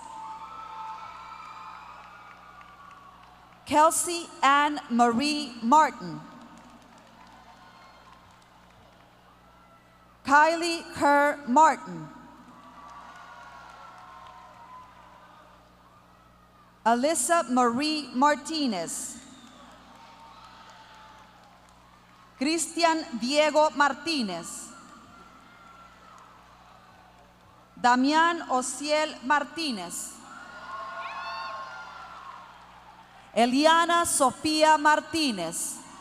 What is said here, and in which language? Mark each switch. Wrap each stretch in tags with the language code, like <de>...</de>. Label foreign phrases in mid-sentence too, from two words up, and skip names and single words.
<en>Kelsey Ann Marie Martin. Kylie Kerr Martin. Alyssa Marie Martinez. Cristian Diego Martinez. Damián Ociel Martínez. Eliana Sofía Martínez.</en>